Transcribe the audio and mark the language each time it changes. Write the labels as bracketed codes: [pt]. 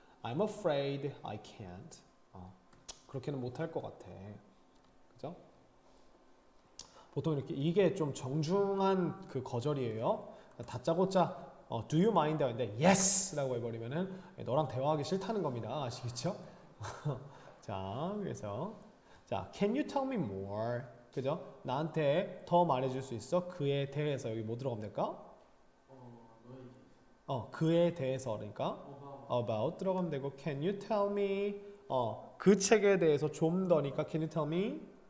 [en] I'm afraid I can't. [ko] 그렇게는 못할 것 같아. 그죠? 보통 이렇게 이게 좀 정중한 그 거절이에요. 다짜고짜 [en] do you mind [ko] 하는데 yes 라고 해버리면은 너랑 대화하기 싫다는 겁니다. 아시겠죠? [en] 자, 그래서 자, can you tell me more? [ko] 그죠? 나한테 더 말해줄 수 있어? 그에 대해서 여기 뭐 들어가면 될까? 그에 대해서 그러니까 about 들어가면 되고 [en] can you tell me? [ko] 그 책에 대해서 좀 더니까 [en] can you tell me?